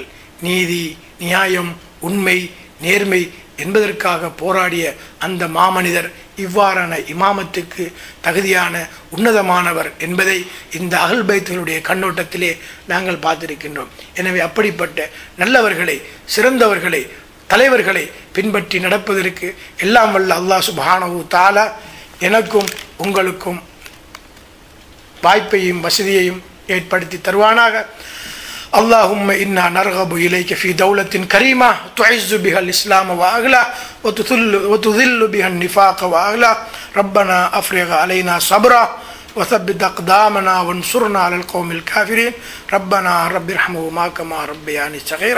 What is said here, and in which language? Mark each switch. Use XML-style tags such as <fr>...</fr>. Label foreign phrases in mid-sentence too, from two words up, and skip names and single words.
<ta>நீதி, நியாயம், உண்மை, நேர்மை என்பதற்காக போராடிய அந்த மாமனிதர் இவ்வாறான இமாமத்துக்கு தகுதியான உன்னதமானவர் என்பதை இந்த அஹ்லுல் பைத்துகளுடைய கண்ணோட்டத்திலே நாங்கள் பார்த்திருக்கின்றோம். எனவே அப்படிப்பட்ட நல்லவர்களை, சிறந்தவர்களை, தலைவர்களை பின்பற்றி நடப்பதற்கு எல்லாம் வல்ல</ta> <ar>الله سبحانه وتعالى</ar> <ta>எனக்கும் உங்களுக்கும் வாய்ப்பையும் வசதியையும் ஏற்படுத்தி தருவானாக.</ta> <ar>اللهم إنا نرغب إليك في دولة كريمة تعز بها الإسلام وأهله وتذل بها النفاق وأهله. ربنا أفرغ علينا صبرا وثبت أقدامنا وانصرنا على القوم الكافرين. ربنا رب ارحمهما كما ربياني صغيرا.</ar>